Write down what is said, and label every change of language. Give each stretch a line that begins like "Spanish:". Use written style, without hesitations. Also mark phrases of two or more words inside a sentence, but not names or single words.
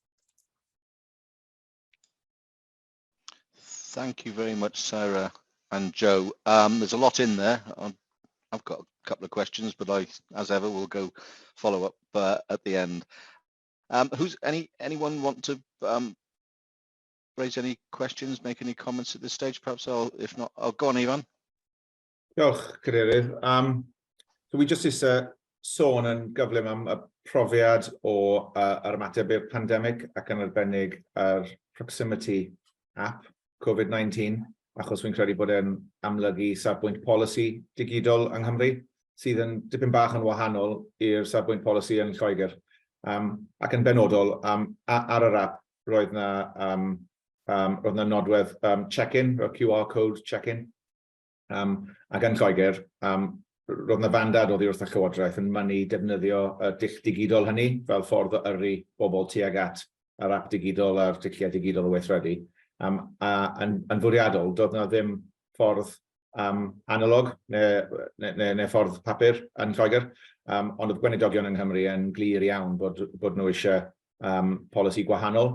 English: Thank you very much, Sarah and Joe. There's a lot in there. I've got a couple of questions, but I, as ever, will go follow up at the end. Anyone want to raise any questions, make any comments at this stage? Perhaps if not, I'll go on, Ivan.
Welsh: Diolch, Cadeirydd.
English: So we just
Welsh: sôn yn gyflym am y profiad o yr ymateb i'r pandemig ac yn arbennig yr
English: proximity app
Welsh: COVID-19, achos fi'n credu bod e'n amlygu safbwynt polisi digidol yng Nghymru, sydd yn dipyn bach yn wahanol i'r safbwynt polisi yn Lloegr. Ac yn benodol, ar yr app roedd na nodwedd check-in,
English: QR code check-in.
Welsh: Ac yn Lloegr, roedd na fandad oddi wrth y Llywodraeth yn mynnu defnyddio y dull digidol hynny fel ffordd o yrru bobl tuag at yr app digidol a'r dulliau digidol o weithredu. Yn fwriadol, doedd na ddim ffordd analog neu ffordd papur yn Lloegr, ond oedd gweinidogion yng Nghymru yn glir iawn bod nhw eisiau polisi gwahanol.